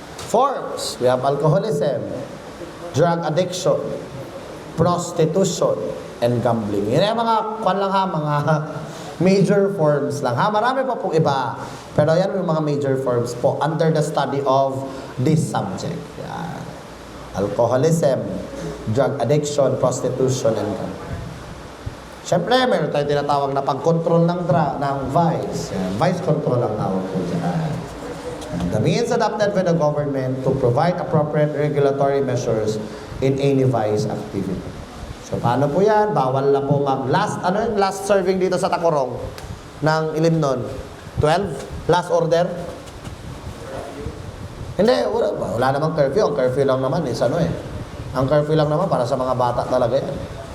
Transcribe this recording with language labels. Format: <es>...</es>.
<en>Forms. We have alcoholism, drug addiction, prostitution, and gambling.</en> <tl>Yan yung mga, mga major forms lang. Marami pa pong iba. Pero yan yung mga major forms po</tl> <en>under the study of this subject.</en> <tl>Yan.</tl> <en>Alcoholism, drug addiction, prostitution, and gambling.</en> <tl>Siyempre, meron tayong tinatawag na pag-control ng vice. Yan, vice control ang tawag po dyan.</tl> <en>The means adopted by the government to provide appropriate regulatory measures in any vice activity.</en> <tl>So, paano po yan? Bawal na po last serving dito sa Tacorong ng ilim nun? 12? Last order? Hindi, wala namang curfew. Ang curfew lang naman is ang curfew lang naman para sa mga bata talaga yan.</tl>